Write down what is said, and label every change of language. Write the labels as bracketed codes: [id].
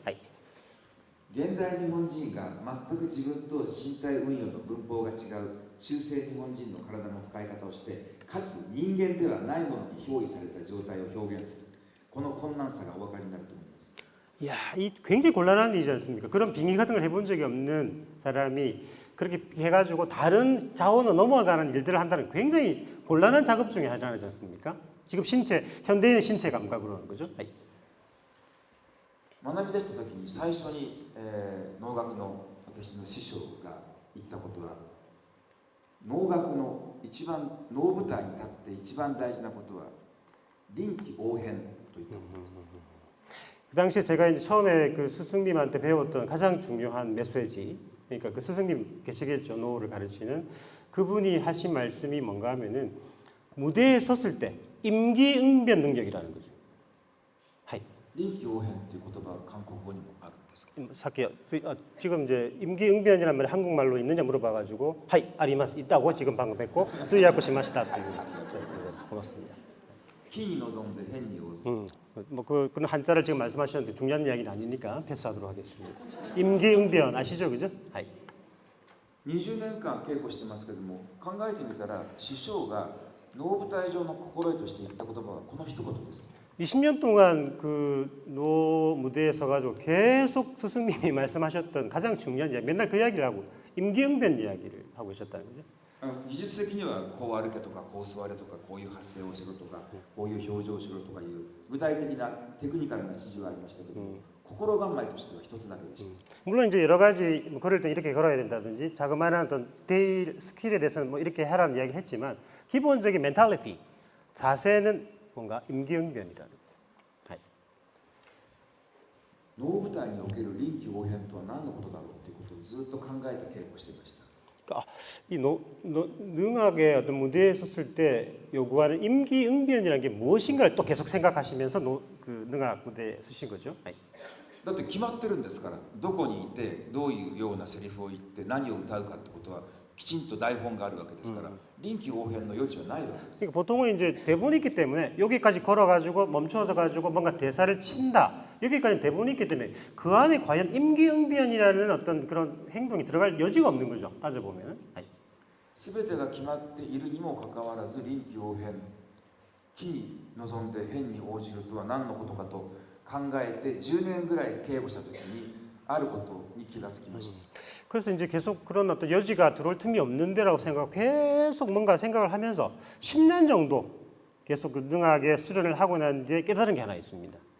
[ja] 하이. 現代日本人が全く自分と身体運用の文法が違う中世日本人の体の使い方をしてかつ人間ではないものに憑依された状態を表現するこの困難さがお分かりになると思います。 [ko] 야, 이 굉장히 곤란한 일이지 않습니까? 그런 빙의 같은 걸 해본 적이 없는 사람이 그렇게 해가지고 다른 자원으로 넘어가는 일들을 한다는 굉장히 곤란한 작업 중에 하나지 않습니까? 지금 신체, 현대인의 신체 감각으로 하는 거죠. [ja] 하이. 学び出した時に最初に、農学の私の師匠が言ったことは農学の一番能舞台に立って一番大事なことは臨機応変といったことです。 [ko] 그 당시에 제가 이제 처음에 그 스승님한테 배웠던 가장 중요한 메시지, 그러니까 그 스승님 계시겠죠, 노를 가르치는 그분이 하신 말씀이 뭔가 하면은 무대에 섰을 때 임기응변 능력이라는 거죠. [ja] 하이. 臨機応変っていう言葉は韓国語にもあるんですか？ 사케요. [ko] 지금 이제 임기응변이라는 말이 한국말로 있느냐 물어봐가지고 [ja] 하이 아리마스 [ko] 있다고 지금 방금 했고 스이야쿠 시마시다 또 고맙습니다. [ja] 機に臨んで変に応ず。 [ko] 그건 한자를 지금 말씀하셨는데 중요한 이야기는 아니니까 패스하도록 하겠습니다. 임기응변 아시죠, 그죠? 하이. [ja] 20年間稽古してますけども、考えてみたら師匠が能舞台上の心得として言った言葉はこの一言です。 [ko] 20년 동안 그 노 무대에 서가지고 계속 스승님이 말씀하셨던 가장 중요한 이야기, 맨날 그 이야기를 하고 임기응변 이야기를 하고 계셨다는 거죠. [ja] 技術的にはこう歩けとかこう座れとかこういう発声をしろとかこういう表情をしろとかいう具体的なテクニカルな指示はありましたけども、心構えとしては一つだけでした。 [ko] 물론 이제 여러 가지 뭐 걸을 때 이렇게 걸어야 된다든지 자그마한 어떤 스테일 스킬에 대해서는 뭐 이렇게 하라는 이야기를 했지만 기본적인 멘탈리티 자세는 뭔가 임기응변이라는 거예요. [ja] 能舞台における臨機応変とは何のことだろうということをずっと考えて稽古していました。 [ko] 이 능악의 어떤 무대에 섰을 때 요구하는 임기응변이라는 게 무엇인가를 또 계속 생각하시면서 그 능악 무대에 서신 거죠. [ja] だって決まってるんですから、どこにいてどういうようなセリフを言って何を歌うかってことはきちんと台本があるわけですから、臨機応変の余地はないわけです。 [ko] 그러니까 보통은 이제 대본이 있기 때문에 여기까지 걸어가지고 멈춰서 가지고 뭔가 대사를 친다. 여기까지 대본이 있기 때문에 그 안에 과연 임기응변이라는 어떤 그런 행동이 들어갈 여지가 없는 거죠. 따져보면. [ja] 全てが決まっているにもかかわらず臨機応変、機に臨んで変に応じるとは何のことかと考えて10年ぐらい稽古した時にあることに気がつきました。 [ko] 그래서 이제 계속 그런 어떤 여지가 들어올 틈이 없는 데라고 생각하고 계속 뭔가 생각을 하면서 10년 정도 계속 그 능하게 수련을 하고 난 뒤에 깨달은 게 하나 있습니다.